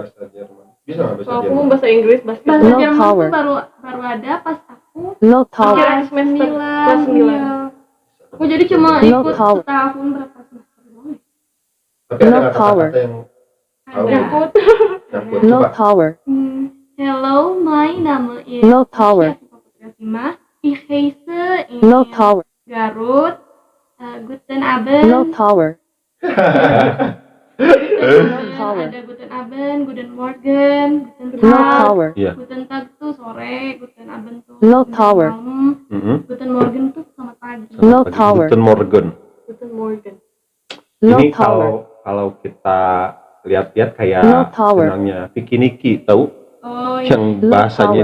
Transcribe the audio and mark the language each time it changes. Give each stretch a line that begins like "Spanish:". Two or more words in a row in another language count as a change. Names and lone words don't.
Indonesian: Bahasa Jerman. Bisa nggak bahasa kalau aku Jerman? bahasa Inggris pasti. Bahasa
English: No
Indonesian: Jerman
English: power.
Indonesian: tuh baru ada pas aku
English: No power.
Indonesian: Kira semester kelas 9. iya. Aku jadi cuma
English: No
Indonesian: ikut
English: power.
Indonesian: setahun berapa semester doang. Tapi ada
English: No
Indonesian: nggak
English: power.
Indonesian: kata-kata yang tahu? Nyangkut. Nyangkut,
English: No
Indonesian: coba.
English: power. Hello, my Name is No power.
German: Ich heiße in
English: No power.
German: Garut. Guten Abend.
English: No power.
Indonesian: Ada
German: Guten Abend, Guten Morgen, Guten
English: No
German: Tag.
English: power.
Indonesian: Iya.
German: Guten Tag
Indonesian: tuh sore,
German: Guten Abend
Indonesian: tuh
English: No
Indonesian: menjelang
English: power.
Indonesian: malam,
German: Guten Morgen
Indonesian: tuh selamat pagi.
English: No
Indonesian: Pagi.
English: power.
German: Guten Morgen. Guten Morgen.
English: No
Indonesian: Ini
English: power.
Indonesian: kalau kita lihat-lihat kayak
English: No power.
Indonesian: channelnya Vicky Niki, tahu? Oh iya. Yang bahasanya